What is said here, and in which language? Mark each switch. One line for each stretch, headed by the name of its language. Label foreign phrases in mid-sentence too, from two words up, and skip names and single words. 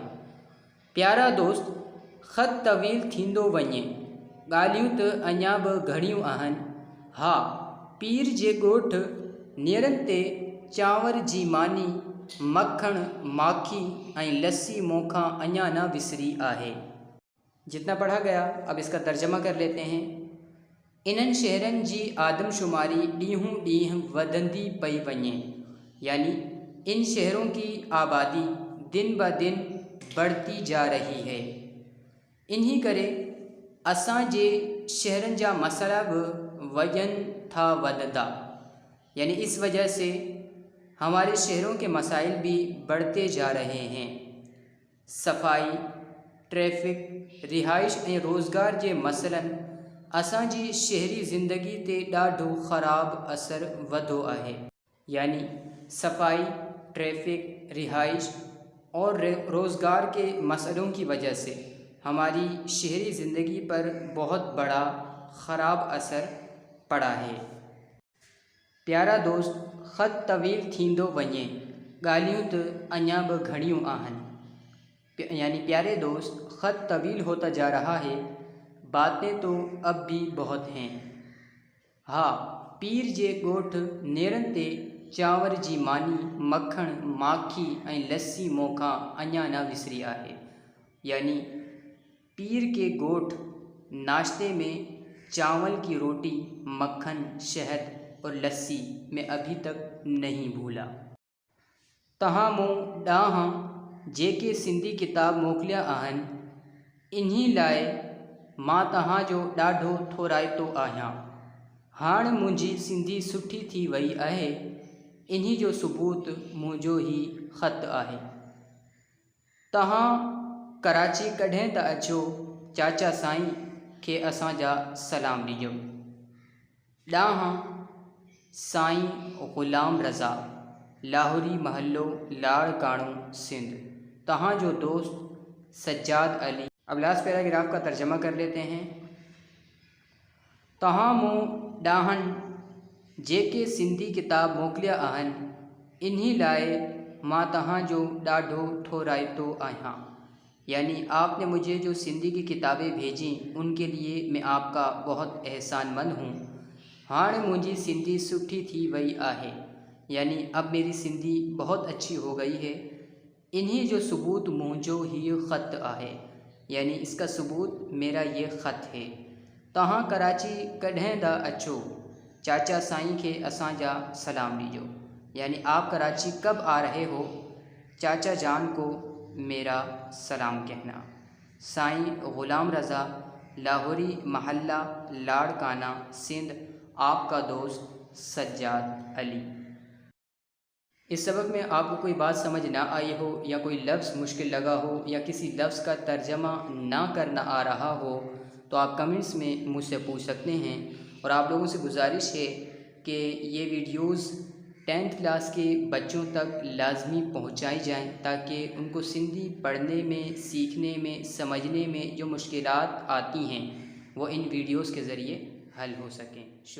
Sindhi: प्यारा दोस्त, ख़त तवील थींदो वञे, ॻाल्हियूं त अञा बि घणियूं आहिनि। हा, पीर जे ॻोठ नेरनि ते चांवर जी मानी, मक्खण, माखी ऐं लस्सी मोखा अञा न विसरी आहे।
Urdu: جتنا پڑھا گیا اب اس کا ترجمہ کر لیتے ہیں.
Sindhi: इन्हनि शहरनि जी आदमशुमारी ॾींहों ॾींहुं वधंदी पई वञे।
Urdu: یعنی ان شہروں کی آبادی دن بہ دن بڑھتی جا رہی ہے.
Sindhi: इन्ही करे असांजे शहरनि जा मसइला बि वञनि था वधंदा।
Urdu: یعنی اس وجہ سے ہمارے شہروں کے مسائل بھی بڑھتے جا رہے ہیں.
Sindhi: सफ़ाई, ट्रैफ़िक, रिहाइश ऐं रोज़गार जे मसइलनि असांजी शहरी ज़िंदगी ते ॾाढो ख़राबु असरु वधो आहे।
Urdu: یعنی صفائی، ٹریفک، رہائش اور روزگار کے مسلوں کی وجہ سے ہماری شہری زندگی پر بہت بڑا خراب اثر پڑا ہے.
Sindhi: प्यारा दोस्त, ख़त तवील थींदो वञे, ॻाल्हियूं त अञा बि घणियूं आहिनि।
Urdu: یعنی پیارے دوست، خط طویل ہوتا جا رہا ہے، باتیں تو اب بھی بہت ہیں.
Sindhi: हाँ, पीर जे ॻोठ नेरनि ते चांवर जी मानी, मक्खण, माखी ऐं लस्सी मोखा अञा न विसरी आहे।
Urdu: یعنی پیر کے گوٹھ ناشتے میں چاول کی روٹی، مکھن، شہد اور لسی میں ابھی تک نہیں بھولا.
Sindhi: तहां मूं ॾांहुं जेके सिंधी किताब मोकिलिया आहिनि, इन्ही लाइ मां तव्हांजो ॾाढो थोराइतो आहियां। हाणे मुंहिंजी सिंधी सुठी थी वई आहे। इन्ही जो सबूत मुंहिंजो ही ख़त आहे। तव्हां कराची कॾहिं त अचो, चाचा साईं खे असांजा सलाम ॾिजो। ॾांहुं साईं ग़ुलाम रज़ा, लाहौरी महल्लो लाड़काणो, सिंध। तव्हांजो दोस्त सज्जाद अली।
Urdu: अब
English: last paragraph
Urdu: کا ترجمہ کر لیتے ہیں.
Sindhi: तव्हां मूं ॾांहुं जेके सिंधी किताब मोकिलिया आहिनि, इन्ही लाइ मां तव्हांजो ॾाढो थोराइतो आहियां।
Urdu: یعنی آپ نے مجھے جو سندھی کی کتابیں بھیجی، ان کے لیے میں آپ کا بہت احسان مند ہوں.
Sindhi: हाणे मुंहिंजी सिंधी सुठी थी वई आहे।
Urdu: یعنی اب میری سندھی بہت اچھی ہو گئی ہے.
Sindhi: इन्हीं जो सबूत मुंहिंजो ही ख़त आहे।
Urdu: یعنی اس کا ثبوت میرا یہ خط ہے.
Sindhi: तव्हां कराची कॾहिं दा अचो, चाचा साईं खे असांजा सलाम ॾिजो।
Urdu: یعنی آپ کراچی کب آ رہے ہو، چاچا جان کو میرا سلام کہنا. سائیں غلام رضا، لاہوری محلہ لاڑکانہ، سندھ. آپ کا دوست سجاد علی. اس سبق میں آپ کو کوئی بات سمجھ نہ آئی ہو، یا کوئی لفظ مشکل لگا ہو، یا کسی لفظ کا ترجمہ نہ کرنا آ رہا ہو، تو آپ کمنٹس میں مجھ سے پوچھ سکتے ہیں. اور آپ لوگوں سے گزارش ہے کہ یہ ویڈیوز 10th کلاس کے بچوں تک لازمی پہنچائی جائیں، تاکہ ان کو سندھی پڑھنے میں، سیکھنے میں، سمجھنے میں جو مشکلات آتی ہیں وہ ان ویڈیوز کے ذریعے حل ہو سکیں.